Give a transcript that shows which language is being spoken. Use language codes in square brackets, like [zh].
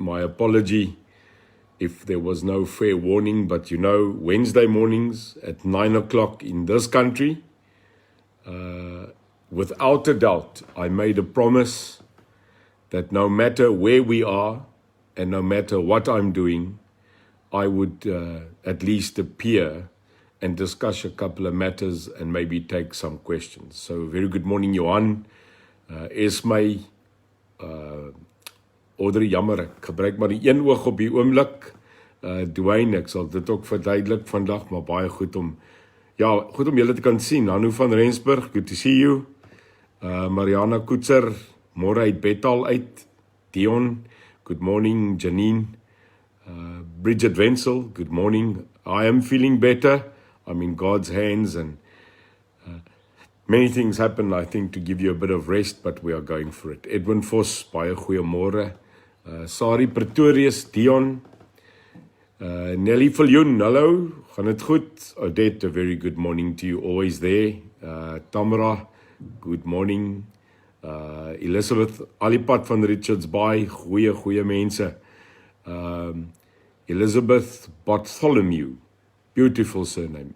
[en] My apology if there was no fair warning, but you know, Wednesday mornings at 9 o'clock in this country, without a doubt, I made a promise that no matter where we are and no matter what I'm doing, I would at least appear and discuss a couple of matters and maybe take some questions. So very good morning, Johan. [af] Esme, Audrey, jammer, ek gebruik maar die een oog op die oomblik. Dwayne, ek sal dit ook verduidelik vandag, maar baie goed om julle te kan sien. [en] Hanu van Rensburg, good to see you. [af] Mariana Koetser, môre uit Betal uit. [en] Dion, good morning. Janine, Bridget Wenzel, good morning. I am feeling better. I'm in God's hands and many things happen, I think, to give you a bit of rest, but we are going for it. [af] Edwin Vos, baie goeiemôre. Sari Pretorius, Dion, Nelly Viljoen, hallo, gaan het goed? [en] Odette, a very good morning to you, always there. Tamara, good morning. Elizabeth, Alipad van Richards Bay, goeie mense. Elizabeth Bartholomew, beautiful surname.